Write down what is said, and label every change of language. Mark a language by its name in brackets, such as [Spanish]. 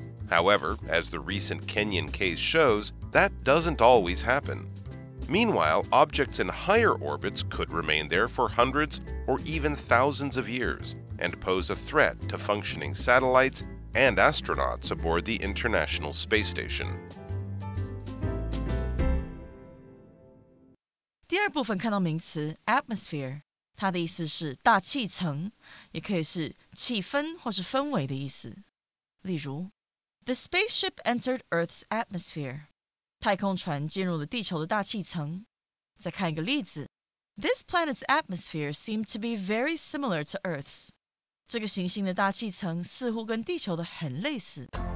[English] However, as the recent Kenyan case shows, that doesn't always happen. Meanwhile, objects in higher orbits could remain there for hundreds or even thousands of years and pose a threat to functioning satellites and astronauts aboard the International Space Station. [Chinese] 第二部分看到名词 atmosphere， 它的意思是大气层，也可以是气氛或是氛围的意思。 [English] 例如 The spaceship entered Earth's atmosphere. [Chinese] 太空船进入了地球的大气层。再看一个例子 [English] This planet's atmosphere seemed to be very similar to Earth's. [Chinese] 这个行星的大气层似乎跟地球的很类似。